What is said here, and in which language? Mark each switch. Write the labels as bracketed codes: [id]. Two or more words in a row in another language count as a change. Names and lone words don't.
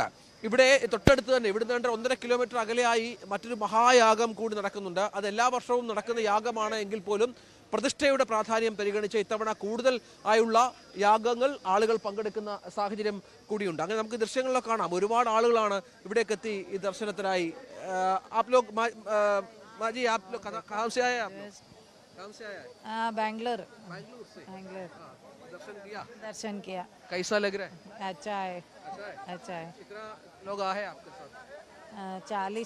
[ml] ഇവിടെ തൊട്ടടുത്ത് തന്നെ, ഇവിടുന്ന് 1.5 കിലോമീറ്റർ അകലെയായി മറ്റൊരു മഹായാഗം കൂടി നടക്കുന്നുണ്ട്. അത് എല്ലാ വർഷവും നടക്കുന്ന യാഗമാണ് എങ്കിൽ പോലും പ്രതിഷ്ഠയുടെ പ്രാധാന്യം പരിഗണിച്ച് ഇത്തവണ കൂടുതൽ ആയുള്ള യാഗങ്ങൾ ആളുകൾ പങ്കെടുക്കുന്ന സാഹചര്യം കൂടിയുണ്ട്. അങ്ങനെ നമുക്ക് ദൃശ്യങ്ങളിലൊക്കെ കാണാം. ഒരുപാട് ആളുകളാണ് ഇവിടേക്ക് എത്തി ഈ ദർശനത്തിനായി. [hi] बैंगलोर से दर्शन किया। कैसा लग रहा है? अच्छा है, अच्छा है। कितना लोग आए आपके साथ? 40।